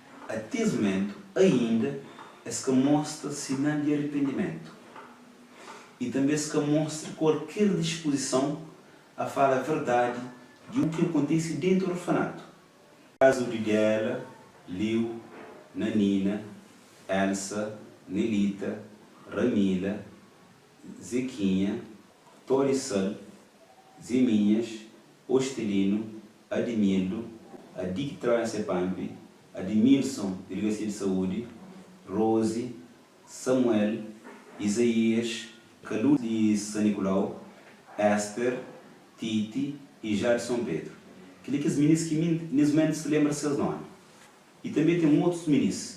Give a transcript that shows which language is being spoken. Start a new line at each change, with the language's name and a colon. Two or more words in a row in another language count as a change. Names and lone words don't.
Portuguese: Até esse momento, ainda é que mostra sinal de arrependimento. E também se mostra qualquer disposição a falar a verdade de o que acontece dentro do orfanato. O caso de Dela, Liu, Nanina, Elsa, Nelita, Ramila, Zequinha, Torissal, Zeminhas, Ostelino, Admildo, Adik Transepampi, Admilson, Delegacia de Saúde, Rose, Samuel, Isaías, Calu de São Nicolau, Esther, Titi e Jadson Pedro. Aqueles meninos que nesse momento se lembram seus nomes. E também tem outros meninos.